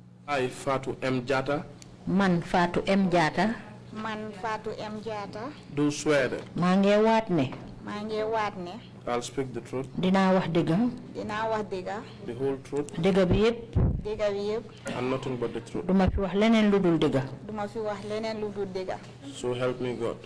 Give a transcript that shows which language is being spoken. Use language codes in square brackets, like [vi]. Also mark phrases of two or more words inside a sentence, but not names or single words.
[en] I, Fatou M. Jatta, [wo] Man Fatou M. Jatta. Man Fatou M. Jatta. [en] do swear that [wo] Mange watne. [en] I'll speak the truth, [wo] Dina wax dëgga. [en] the whole truth, [wo] Dëgga bi yépp. [en] and nothing but the truth. [wo] Duma fi wax leneen lu dul dëgga. [en] So help me God.